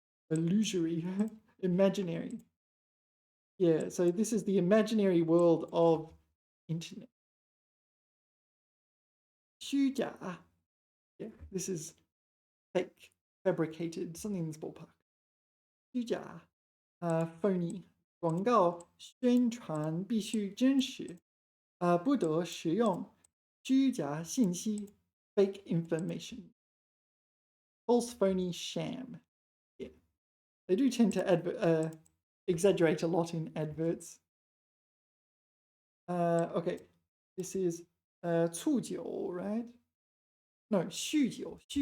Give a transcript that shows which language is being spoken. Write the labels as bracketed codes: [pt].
[en] Illusory, imaginary. Yeah, so this is the imaginary world of internet. 虚假 Yeah, this is fake, fabricated, something in this ballpark. 虚假 phony. [zh] 广告宣传必须真实，不得使用虚假信息 [en] fake information. False, phony, sham. Yeah, they do tend to exaggerate a lot in adverts. Okay, this is 促酒, right? No, 酗酒.